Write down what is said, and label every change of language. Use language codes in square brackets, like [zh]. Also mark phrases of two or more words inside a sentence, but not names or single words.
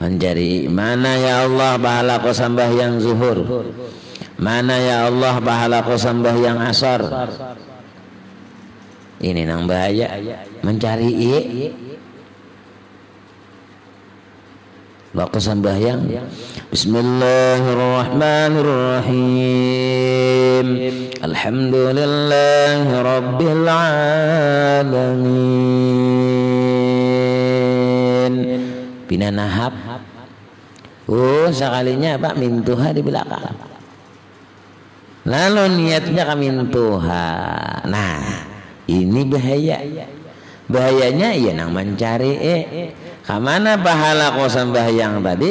[bjn] mencari mana ya Allah pahala ko sembahyang zuhur, mana ya Allah pahala ko sembahyang asar. Ini nang bahaya mencari waktu sembahyang. [ar] بسم الله الرحمن الرحيم. الحمد لله رب العالمين. [bjn] Pina nahap. Sekalinya Pak mintuha di belakang. Lalu niatnya ka mintuha. Nah, ini bahaya. Bahayanya ya nang mencari kamana pahala ko sembahyang tadi.